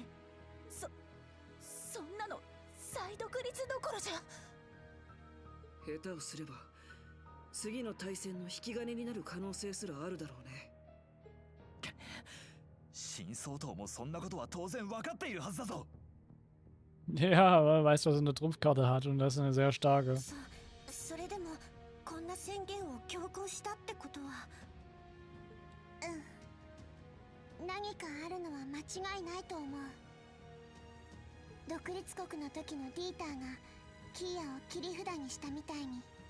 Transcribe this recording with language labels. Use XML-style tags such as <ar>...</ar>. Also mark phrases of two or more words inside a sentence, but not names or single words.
<ja>そんなの再独立どころじゃ。下手をすれば次の大戦の引き金になる可能性すらあるだろうね。新総統もそんなことは当然分かっているはずだぞ。</ja> <de>Ja, aber er weiß, dass er eine Trumpfkarte hat und das ist eine sehr starke.</de> <ja>それでもこんな宣言を強行したってことは、何かあるのは間違いないと思う。独立国の時のディーターがキーヤを切り札にしたみたいに。</ja>